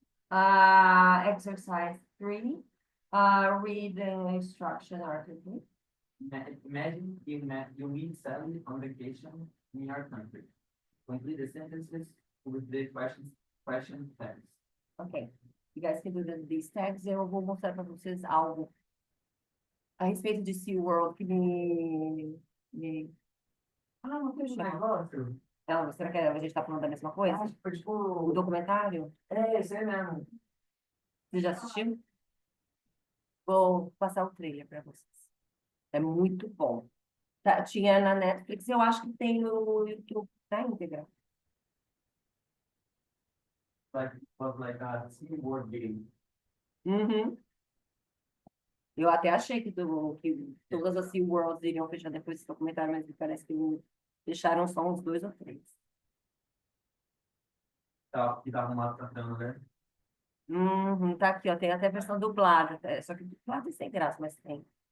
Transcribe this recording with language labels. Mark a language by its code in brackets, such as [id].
[en] Exercise 3, read the instruction article. Imagine you meet Sally on vacation in your country. Complete the sentences with the question tags. Ok. You guys can do these tags. [pt] Eu vou mostrar para vocês algo a respeito de SeaWorld que Não tem um negócio. Não, será que a gente está falando da mesma coisa? Acho que foi O tipo. documentário? Isso aí mesmo. Você já assistiu? Vou passar o trailer para vocês. É muito bom. Tinha na Netflix, eu acho que tem no YouTube na íntegra. [en] Was like a SeaWorld game. Uhum. [pt] Eu até achei que todas as SeaWorlds iriam fechar depois desse documentário, mas parece que fecharam só uns 2 ou 3. Que tava lá cantando, né? Uhum, tá aqui, ó, tem até a versão dublada, só que dublada é sem graça, mas tem.